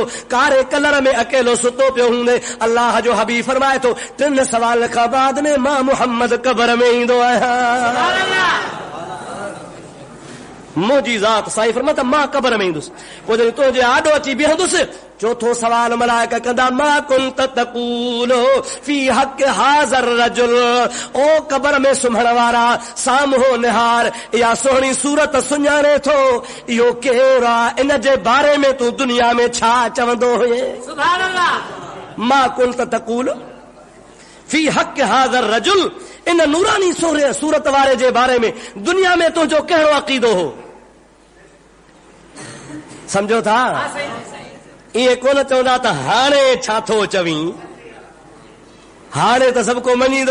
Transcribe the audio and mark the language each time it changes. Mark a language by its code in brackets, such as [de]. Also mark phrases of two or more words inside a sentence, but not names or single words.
[sd] कारे कलर में अकेलो सुतो पियो हूंदे, अल्लाह जो हबीब फरमाए थो 3 सवाल खां बाद में मां मुहम्मद क़ब्र में ईंदो आहियां। मुंहिंजी ज़ात साईं फरमाए मां क़ब्र में ईंदुसि, पोइ जॾहिं तुंहिंजे आॾो अची बीहंदुसि, चौथो सवाल मलाइक कंदा [ar] ما كنت تقول في حق هذا الرجل, [sd] ओ क़ब्र में सुम्हण वारा साम्हूं निहार, इहा सुहिणी सूरत सुञाणे थो, इहो केरु आहे, इन जे बारे में तूं दुनिया में छा चवंदो हुए? [ar] سبحان الله. ما كنت تقول في حق هذا الرجل, [sd] इन नूरानी सूरत वारे जे बारे में दुनिया में तुंहिंजो कहिड़ो अक़ीदो हो? सम्झो था? ईअं कोन चवंदा त हाणे छा थो चवीं, हाणे त सभु को मञींदो।